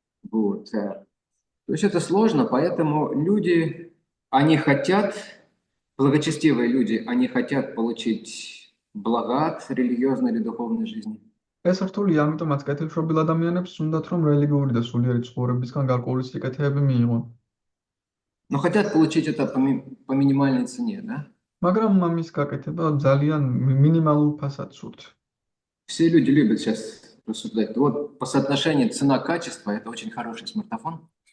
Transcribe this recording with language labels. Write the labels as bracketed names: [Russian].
[Russian] Вот. То есть это сложно, поэтому люди, они хотят, благочестивые люди, они хотят получить блага от религиозной или духовной жизни. [Georgian] ეს რთულია, ამიტომაც კეთილშობილ ადამიანებს უნდათ, რომ რელიგიური და სულიერი ცხოვრებისგან გარკვეული სიკეთეები მიიღონ. [Russian] Но хотят получить это по минимальной цене, да? [Georgian] მაგრამ ამის გაკეთება ძალიან მინიმალურ ფასად სურთ. [Russian] Все люди любят сейчас рассуждать. Вот по соотношению цена-качество это очень хороший смартфон.